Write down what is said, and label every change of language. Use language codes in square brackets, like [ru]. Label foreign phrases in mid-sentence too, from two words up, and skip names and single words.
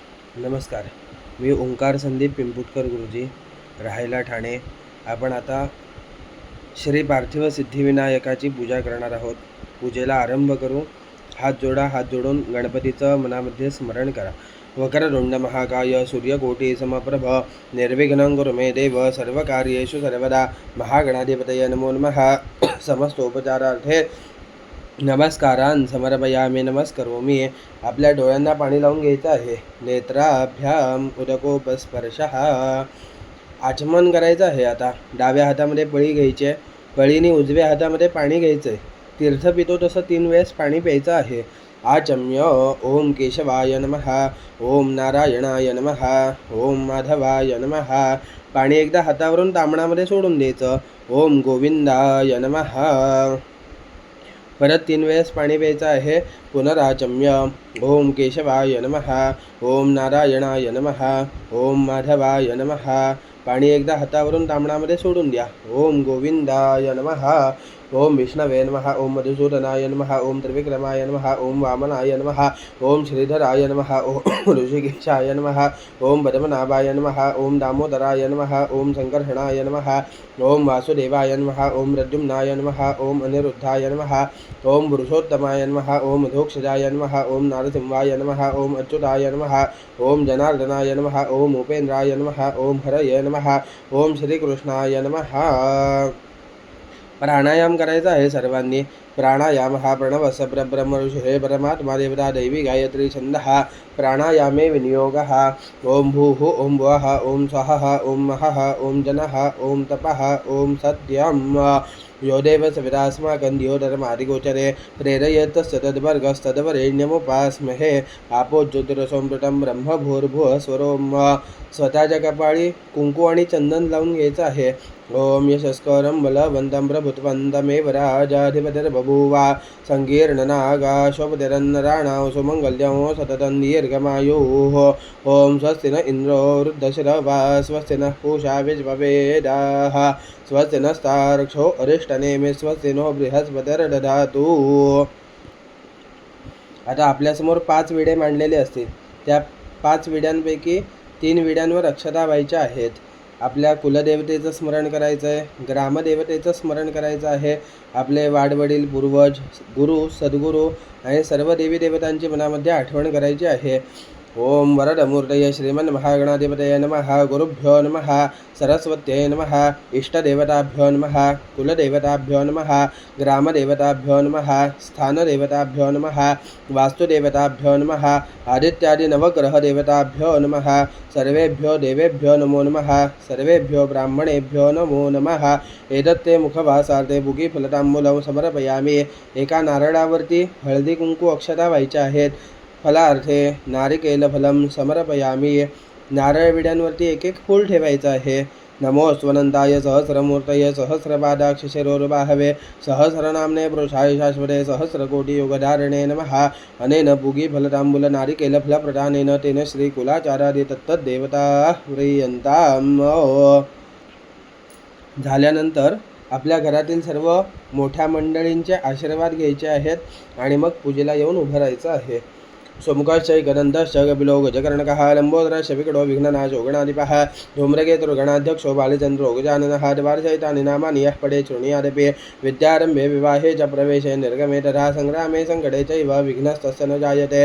[mr] नमस्कार. मी ओंकार संदीप पिंपुटकर गुरुजी, राहायला ठाणे. आपण आता श्री पार्थिव सिद्धिविनायकाची पूजा करणार आहोत. पूजेला आरंभ करू. हात जोडा. हात जोडून गणपतीचं मनामध्ये स्मरण करा. [sa] वक्रतुंड महाकाय सूर्यकोटी समप्रभ निर्विघ्नं कुरु मे देव सर्वकार्येषु सर्वदा. महागणाधिपतये नमो नमः. समस्तोपचारार्थे नमस्कारान् समर्पयामि. नमस्करोमि. [mr] आपल्या डोळ्यांना पाणी लावून घ्यायचं आहे. [sa] नेत्राभ्याम उदकोपस्पर्शः. [mr] आचमन करायचं आहे. आता डाव्या हातामध्ये पळी घ्यायची आहे. पळीने उजव्या हातामध्ये पाणी घ्यायचं आहे. तीर्थ पितो तसं 3 वेळेस पाणी प्यायचं आहे. [sa] आचम्य ओम केशवाय नमः, ओम नारायणाय नमः, ओम माधवाय नमः. [mr] पाणी एकदा हातावरून तांबणामध्ये सोडून द्यायचं. [sa] ओम गोविंदाय नमः. [mr] परत 3 वेळेस पाणी प्यायचं आहे. [sa] पुनराचम्य ओम केशवाय नमः, ओम नारायणाय नमः, ओम माधवाय नमः. [mr] पाणी एकदा हातावरून तांबणामध्ये सोडून द्या. [sa] ओम गोविंदाय नमः, ओम विष्णवे नमः, ओम मधुसूदनाय नमः, ओम त्रिविक्रमाय नमः, ओम वामनाय नमः, ओम श्रीधराय नमः, ओम ऋषिकेशाय नमः, ओम पद्मनाभाय नमः, ओम दामोदराय नमः, ओम संकर्षणाय नमः, ओम वासुदेवाय नमः, ओम प्रद्युम्नाय नमः, ओम अनिरुद्धाय नमः, ओम पुरुषोत्तमाय नमः, ओम अधोक्षजाय नमः, ओम नारसिंहाय नमः, ओम अच्युताय नमः, ओम जनार्दनाय नमः, ओम उपेन्द्राय नमः, ओम हरये नमः, ओम श्रीकृष्णाय नमः. [mr] प्राणायाम करायचा आहे सर्वांनी. [sa] प्राणायाम हा प्रणवस परब्रह्म ऋषी परमात्मा देवता दैवी गायत्री छंदः. प्राणायामे विनियोगः. ओम भूः, ओम भुवः, ओम स्वः, ओम महः, ओम जनः, ओम तपः, ओम सत्यम. यो देव सविदास्माकं द्योधर्मादिगोचरे प्रेरयेत् तद्वर्गस्तद्वरेण्यमुपास्महे. आपो ज्योतिरसोमृतं ब्रह्म भूर्भुवः स्वरोम. [mr] स्वतःच्या कपाळी कुंकू आणि चंदन लावून घ्यायचं आहे. [sa] ओम यशस्करं बलवन्तं प्रभुत्वन्तमेव राजाधिपतिर्बभूवा. संकीर्णनागाशोपतिरन्नराणां सुमङ्गल्यं सततं दीर्घमायुः. ओम स्वस्ति न इंद्रो वृद्धश्रवा, स्वस्ति नः पूषा विश्ववेदाः, स्वस्ति नस्तार्क्ष्यो अरिष्टनेमि, स्वस्ति नो बृहस्पतिर्दधातु. [mr] आता आपल्यासमोर 5 विडे मांडलेले असतील. त्या 5 विड्यांपैकी 3 विड्यांवर अक्षता व्हायच्या आहेत. आपल्या कुलदेवतेचं स्मरण करायचं आहे. ग्रामदेवतेचं स्मरण करायचं आहे. आपले वाडवडील, पूर्वज, गुरु, सद्गुरू आणि सर्व देवी देवतांची मनामध्ये आठवण करायची आहे. [sa] ओम वरदमूर्तये श्रीमन्महागणाधिपतये नमः, गुरुभ्यो नमः, सरस्वत्यै नमः, इष्टदेवताभ्यो नमः, कुलदेवताभ्यो नमः, ग्रामदेवताभ्यो नमः, स्थानदेवताभ्यो नमः, वास्तुदेवताभ्यो नमः, आदित्यादि नवग्रहदेवताभ्यो नमः. सर्वेभ्यो देवेभ्यो नमो नमः, सर्वेभ्यो ब्राह्मणेभ्यो नमो नमः. एतत्ते मुखवासार्थे बुगीफलतांबूलं समर्पयामि. [mr] एका नारळावरती हळदी कुंकू अक्षता व्हायच्या आहेत. [sa] फलार्थे नारिकेलफलं समर्पयामि. [mr] नारळ विड्यांवरती 1-1 फूल ठेवायचं आहे. [sa] नमो स्वनंताय सहस्रमूर्तये सहस्रपादाक्ष शिरोर्बाहवे सहस्रनाम्ने पुरुषाय शाश्वते सहस्रकोटियोगधारणे नमः. अनेन पूगीफलतांबूल नारिकेलफलप्रदानेन तेन श्रीकुलाचारादि तत्तद्देवता व्रियन्ताम्. [mr] झाल्यानंतर आपल्या घरातील सर्व मोठ्या मंडळींचे आशीर्वाद घ्यायचे आहेत आणि मग पूजेला येऊन उभं राहायचं आहे. [sa] सोमुखाश्च गणंतश्च कपिलो गजकर्णकः लंबोदरश्च विकटो विघ्ननाशो गणाधिपः धूम्रकेतुर्गणाध्यक्षो बालचन्द्रो गजाननः. द्वारचैतानि नामानि यः पठेत् शृणुयादपि विद्यारम्भे विवाहे च प्रवेशे निर्गमे तथा संग्रामे सङ्कटे चैव विघ्नस्तस्य न जायते.